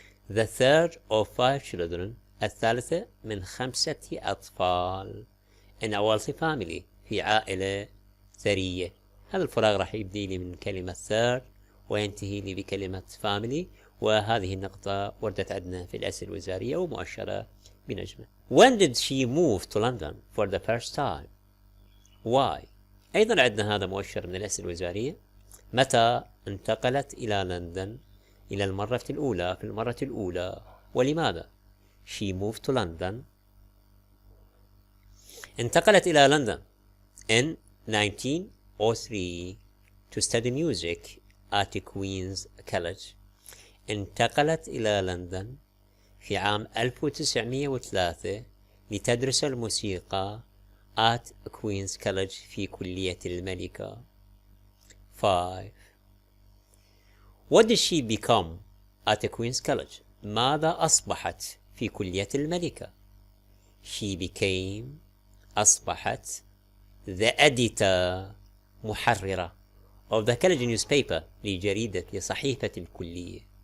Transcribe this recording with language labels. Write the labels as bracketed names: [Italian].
[English] the third of 5 children [Arabic] الثالثة من 5 أطفال [English] in a wealthy family [Arabic] في عائلة ثرية. هذا الفراغ راح يبدي لي من كلمة [English] third [Arabic] وينتهي لي بكلمة [English] family، [Arabic] وهذه النقطة وردت عندنا في الأسئلة الوزارية ومؤشرة بنجمة. [English] When did she move to London for the first time? Why? [Arabic] أيضا عندنا هذا مؤشر من الأسئلة الوزارية. متى انتقلت إلى لندن في المرة الأولى ولماذا؟ [English] She moved to London. [Arabic] انتقلت إلى لندن [English] in 1903 to study music at Queen's College. [Arabic] انتقلت إلى لندن في عام 1903 لتدرس الموسيقى at Queen's College في كلية الملكة. 5. [English] What did she become at Queen's College? [Arabic] ماذا أصبحت في كلية الملكة؟ [English] She became [Arabic] أصبحت [English] the editor [Arabic] محررة [English] of the college newspaper [Arabic] لصحيفة الكلية.